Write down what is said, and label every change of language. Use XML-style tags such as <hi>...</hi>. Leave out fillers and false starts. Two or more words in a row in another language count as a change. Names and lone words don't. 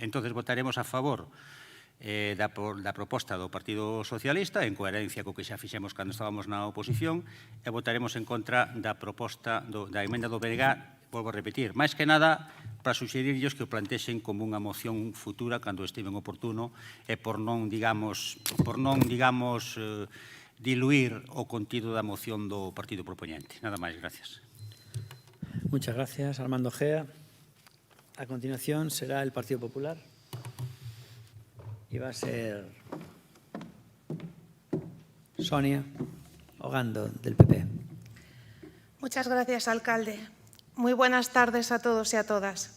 <gl>Entón, votaremos a favor da proposta do Partido Socialista, en coherencia co que xa fixemos cando estábamos na oposición, e votaremos en contra da proposta da emenda do BNG volvo a repetir, máis que nada para suxerirlles que o plantexen como unha moción futura cando estiven oportuno e por non, digamos, diluir o contido da moción do partido propoñente. Nada máis,</gl> <es>gracias. Muchas gracias, Armando Gea. A continuación será el Partido Popular y va a ser Sonia Ogando, del PP. Muchas gracias, alcalde. Muy buenas tardes a todos y a todas.</es>